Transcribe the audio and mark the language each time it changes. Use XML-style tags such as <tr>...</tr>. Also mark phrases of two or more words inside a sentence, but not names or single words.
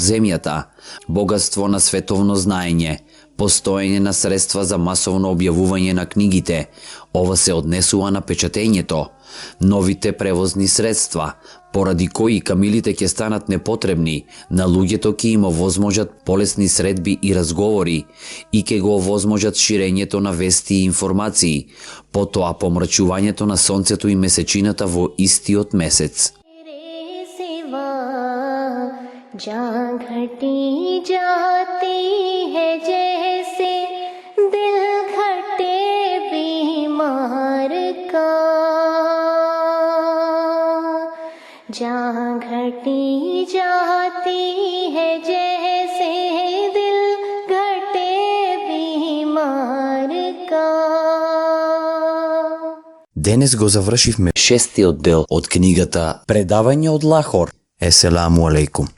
<mk>земјата, богатство на световно знаење, постоење на средства за масовно објавување на книгите, ова се однесува на печатењето, новите превозни средства, поради кои камилите ќе станат непотребни, на луѓето ќе им овозможат полесни средби и разговори и ќе го овозможат ширењето на вести и информации, потоа помрачувањето на сонцето и месечината во истиот месец.</mk> <hi>जहाँ घटी जाती है जैसे दिल घटे बीमार का, जहाँ घटी जाती है जैसे दिल घटे बीमार</hi> <mk>Денес го завршивме 6-тиот дел од книгата Предавање од Лахор.</mk> <ar>السلام عليكم.</ar>